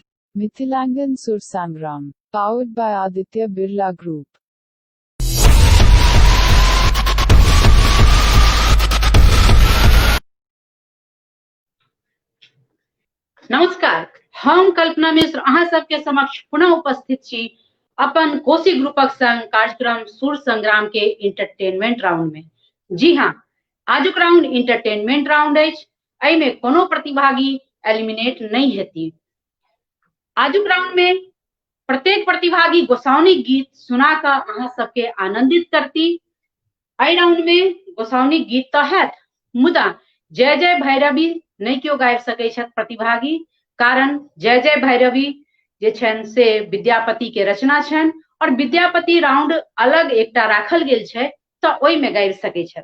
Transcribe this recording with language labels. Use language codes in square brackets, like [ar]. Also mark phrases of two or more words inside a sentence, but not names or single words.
[en] Mithilangan Sur Sangram, powered by Aditya Birla Group. [mai] नमस्कार, हम कल्पना मिश्र अहाँ सबके समक्ष पुनः उपस्थित छी अपन कोशी ग्रुपक संग कार्यक्रम सुर संग्राम के [en] entertainment round [mai] में। जी हाँ, आजुक राउंड [en] entertainment round [mai] अछि। एहिमे कोनो प्रतिभागी एलिमिनेट नहीं हेती। आजुक राउंड में प्रत्येक प्रतिभागी गोसाउनी गीत सुना कर अहाँ सबके आनंदित करती। एहि राउंड में गोसाउनी गीत तो हैत, मुदा जय जय भैरवी नहीं क्यों गाबि सकै छथि प्रतिभागी, कारण जय जय भैरवी जे छनि से विद्यापति के रचना छनि और विद्यापति राउंड अलग एकटा राखल गेल छै तऽ ओहिमे गाबि सकै छथि।